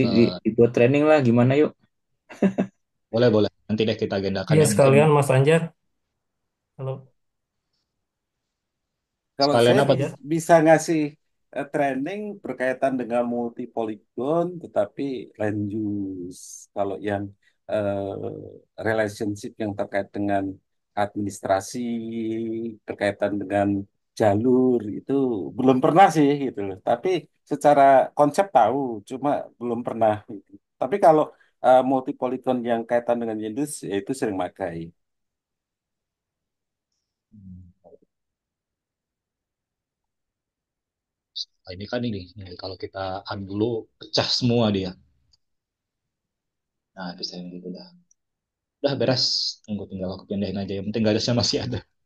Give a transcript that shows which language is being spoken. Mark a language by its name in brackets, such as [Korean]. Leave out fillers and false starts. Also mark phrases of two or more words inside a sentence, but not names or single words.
[Indonesian] Eh, dibuat training lah gimana yuk. boleh, boleh. Nanti deh kita agendakan Iya yang mungkin sekalian Mas Anjar. Kalau Kalau sekalian saya apa tuh? Anjar. bisa ngasih training berkaitan dengan multi poligon, tetapi [English] land use. [Indonesian] Kalau yang relationship yang terkait dengan administrasi, berkaitan dengan jalur itu belum pernah sih gitu loh. Tapi secara konsep tahu, cuma belum pernah. Gitu. Tapi kalau multi poligon yang kaitan dengan [English] land use, [Indonesian] ya itu sering pakai. Hmm. Nah, ini kan ini kalau kita adu dulu pecah semua dia. Nah, bisa yang gitu dah. Udah beres, tunggu tinggal aku pindahin aja. Yang penting garisnya masih ada.